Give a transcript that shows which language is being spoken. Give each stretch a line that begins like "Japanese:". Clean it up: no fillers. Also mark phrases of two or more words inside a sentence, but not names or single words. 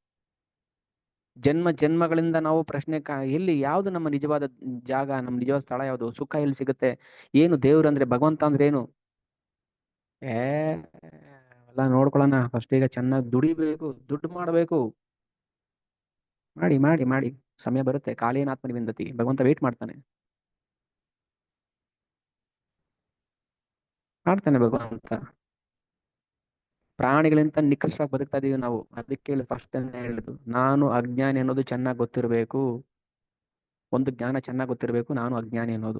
Kannada: ಜನ್ಮಗಳಿಂದ ನಾವು ಪ್ರಶ್ನೆ ಎಲ್ಲಿ, ಯಾವ್ದು ನಮ್ಮ ನಿಜವಾದ ಜಾಗ, ನಮ್ಮ ನಿಜವಾದ ಸ್ಥಳ ಯಾವುದು, ಸುಖ ಎಲ್ಲಿ ಸಿಗುತ್ತೆ, ಏನು ದೇವ್ರು ಅಂದ್ರೆ, ಭಗವಂತ ಅಂದ್ರೆ ಏನು? ಎಲ್ಲ ನೋಡ್ಕೊಳ್ಳೋಣ. ಫಸ್ಟ್ ಈಗ ಚೆನ್ನಾಗಿ ದುಡಿಬೇಕು, ದುಡ್ಡು ಮಾಡಬೇಕು. ಮಾಡಿ ಮಾಡಿ ಮಾಡಿ, ಸಮಯ ಬರುತ್ತೆ.
Sanskrit: ಕಾಲೇನ ಆತ್ಮನಿ ವಿಂದತಿ,
Kannada: ಭಗವಂತ ವೇಟ್ ಮಾಡ್ತಾನೆ ಭಗವಂತ. ಪ್ರಾಣಿಗಳಿಂದ ನಿಕೃಷ್ಟವಾಗಿ ಬದುಕ್ತಾ ಇದೀವಿ ನಾವು. ಅದಕ್ಕೆ ಫಸ್ಟ್ ಹೇಳಿದ್ದು, ನಾನು ಅಜ್ಞಾನಿ ಅನ್ನೋದು ಚೆನ್ನಾಗಿ ಗೊತ್ತಿರಬೇಕು. ಒಂದು ಜ್ಞಾನ ಚೆನ್ನಾಗಿ ಗೊತ್ತಿರಬೇಕು, ನಾನು ಅಜ್ಞಾನಿ ಅನ್ನೋದು.